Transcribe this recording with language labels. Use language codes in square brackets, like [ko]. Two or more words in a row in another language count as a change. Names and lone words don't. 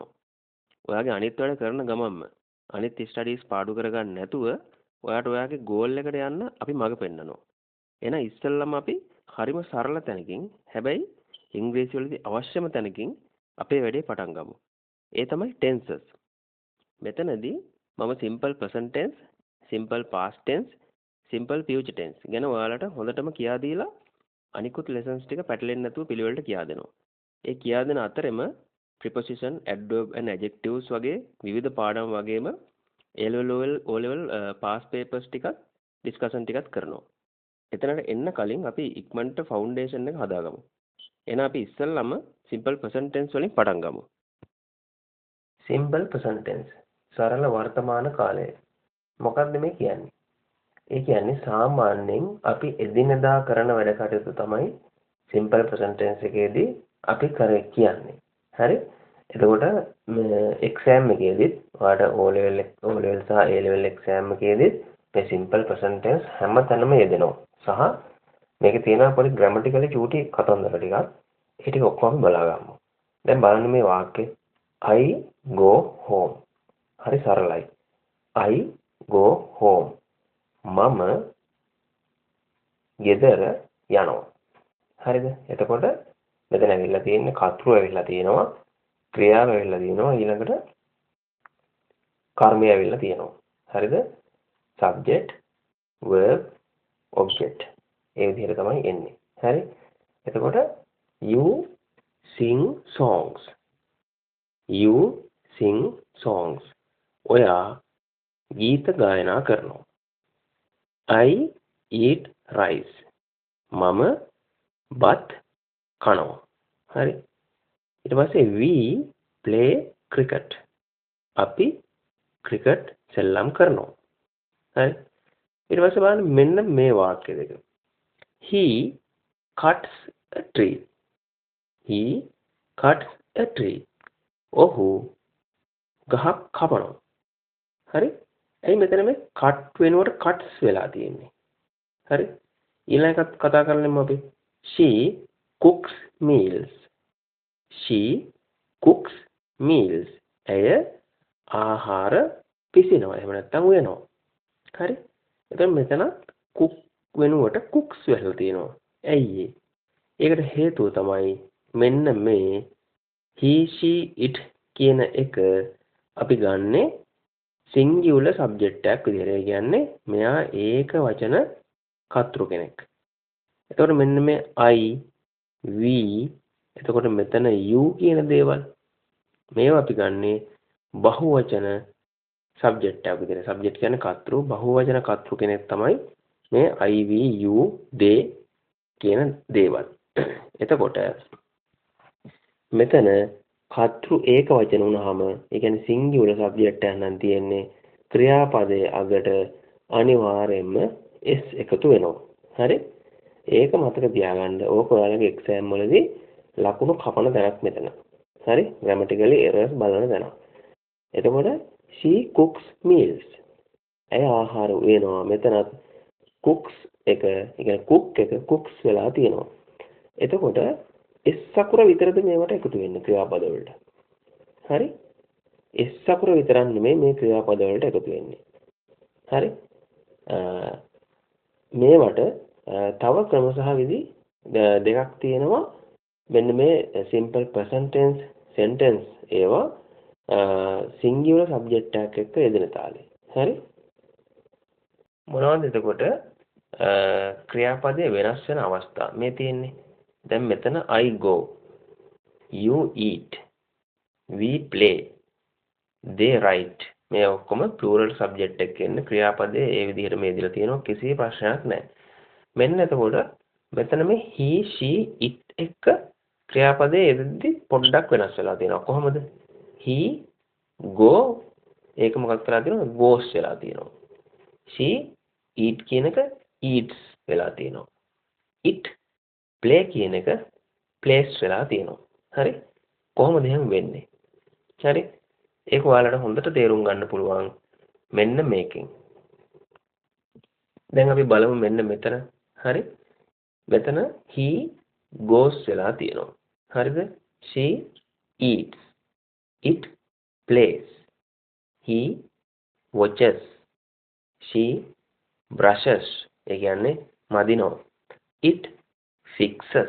[si] ඔයාගේ අනිත් වැඩ කරන ගමන්ම අනිත් ස්ටඩීස් පාඩු කරගන්න නැතුව ඔයාට ඔයාගේ ගෝල් එකට යන්න අපි මඟ පෙන්නනවා. එහෙනම් ඉස්සෙල්ලම අපි හරිම සරල තැනකින් හැබැයි ඉංග්‍රීසි වලදී අවශ්‍යම තැනකින් අපේ වැඩේ පටන් ගමු. ඒ තමයි tenses. මෙතනදී මම [en] simple present tense, simple past tense, simple future tense [si] ගැන ඔයාලට හොඳටම කියා දීලා අනිකුත් lessons ටික පැටලෙන්නේ නැතුව පිළිවෙලට කියා දෙනවා. ඒ කියා දෙන අතරෙම [en] preposition, adverb and adjectives [si] වගේ විවිධ පාඩම් වගේම [en] A level O level past papers [si] ටිකත් discussion ටිකත් කරනවා. එතනට එන්න කලින් අපි ඉක්මනට ෆවුන්ඩේෂන් එක හදාගමු. එහෙනම් අපි ඉස්සෙල්ලාම [en] simple present tense [si] වලින් පටන් ගමු. [en] simple present tense [si] සරල වර්තමාන කාලය. මොකක්ද මේ කියන්නේ? ඒ කියන්නේ සාමාන්‍යයෙන් අපි එදිනෙදා කරන වැඩ කටයුතු තමයි [en] simple present tense [si] එකේදී අපි කියන්නේ. හරි? එතකොට exam එකේදීත් ඔයාලට O level සහ [en] A level exam [si] එකේදීත් මේ [en] simple present tense [si] හැමතැනම යෙදෙනවා. සහ මේකේ තියෙන පොඩි grammatically චූටි කතන්දර ටිකක්. ඒ ටික ඔක්කොම බලා ගමු. දැන් බලන්න මේ වාක්‍යය [en] I go home. [si] හරි සරලයි. [en] I go home. [si] මම ගෙදර යනවා. හරිද? එතකොට මෙතන ඇවිල්ලා තියෙන්නේ කර්තෘ ඇවිල්ලා තියෙනවා. ක්‍රියාව ඇවිල්ලා තියෙනවා. ඊළඟට කර්මය ඇවිල්ලා තියෙනවා. හරිද? [en] subject, verb, object. [si] ඒ විදිහට තමයි එන්නේ. හරි? එතකොට [en] you sing songs. You sing songs. [si] ඔයා ගීත ගායනා කරනවා. [en] I eat rice. [si] මම බත් කනවා. හරි. ඊට පස්සේ [en] we play cricket. [si] අපි ක්‍රිකට් සෙල්ලම් කරනවා. හරි. ඊට පස්සේ බලන්න මෙන්න මේ වාක්‍ය දෙක. [en] He cuts a tree. He cuts a tree. [si] ඔහු ගහක් කපනවා. හරි? ඇයි මෙතන මේ [en] cut වෙනකොට cuts [si] වෙලා තියෙන්නේ? හරි? ඊළඟ එකත් කතා කරන්නම අපි. [en] She cooks meals. She cooks meals. [si] ඇය ආහාර පිසිනවා. එහෙම නැත්නම් උයනවා. හරි? එතකොට මෙතන cook වෙනුවට cooks වෙලා තියෙනවා. ඇයි ඒ? ඒකට හේතුව තමයි මෙන්න මේ [en] he she it [si] කියන එක අපි ගන්නෙ [en] singular subject [si] එකක් විදිහට. ඒ කියන්නේ මෙයා ඒක වචන කර්තෘ කෙනෙක්. එතකොට මෙන්න මේ [en] I, we, [si] එතකොට මෙතන you කියන දේවල් මේවා අපි ගන්නෙ බහුවචන subject එකක් විදිහට. subject කියන්නේ කර්තෘ, බහුවචන කර්තෘ කෙනෙක් තමයි මේ [en] I, we, you, they [si] කියන දේවල්. එතකොට මෙතන කර්තෘ ඒක වචන වුණාම ඒ කියන්නේ [en] singular subject [si] එකක් නම් තියෙන්නේ ක්‍රියාපදයේ අගට අනිවාර්යයෙන්ම s එකතු වෙනවා. හරි? ඒක මතක තියාගන්න. ඕක ඔයාලගේ exam වලදී ලකුණු කපන තැනක් මෙතන. හරි? [en] grammatically errors [si] බලන තැන. එතකොට [en] she cooks meals. [si] ඇය ආහාර උයනවා. මෙතනත් cooks එක, ඒ කියන්නේ cook එක cooks වෙලා තියෙනවා. එතකොට S අකුර විතරද මේවට එකතු වෙන්නේ ක්‍රියාපද වලට. හරි? S අකුර විතරක් නෙමෙයි මේ ක්‍රියාපද වලට එකතු වෙන්නේ. හරි? මේවට තව ක්‍රම සහ විදි දෙකක් තියෙනවා. මෙන්න මේ [en] simple present tense sentence [si] ඒවා [en] singular subject [si] එකක් එක්ක යෙදෙන තාලේ. හරි? මොනවද එතකොට ක්‍රියාපදයේ වෙනස් වෙන අවස්ථා මේ තියෙන්නේ. දැන් මෙතන [en] I go, you eat, we play, they write. [si] මේ ඔක්කොම [en] plural subject [si] එකක ඉන්න ක්‍රියාපදයේ ඒ විදිහට මේ දීලා තියෙනවා. කිසි ප්‍රශ්නයක් නැහැ. මෙන්න එතකොට මෙතන මේ [en] he, she, it [si] එක ක්‍රියාපදයේ යෙදෙද්දි පොඩ්ඩක් වෙනස් වෙලා තියෙනවා. කොහොමද? [en] he go [si] ඒක මොකක්ද කරලා තියෙනවා? goes වෙලා තියෙනවා. [en] she eat [si] කියන එක eats වෙලා තියෙනවා. [en] it play [si] කියන එක place වෙලා තියෙනවා. හරි? කොහොමද එහෙම වෙන්නේ? හරි. ඒක ඔයාලට හොඳට තේරුම් ගන්න පුළුවන් මෙන්න මේකෙන්. දැන් අපි බලමු මෙන්න මෙතන. හරි. මෙතන [en] he goes [si] වෙලා තියෙනවා. හරිද? [en] she eats. it plays. he watches. she brushes. [si] ඒ කියන්නේ මදිනවා. [en] it fixes.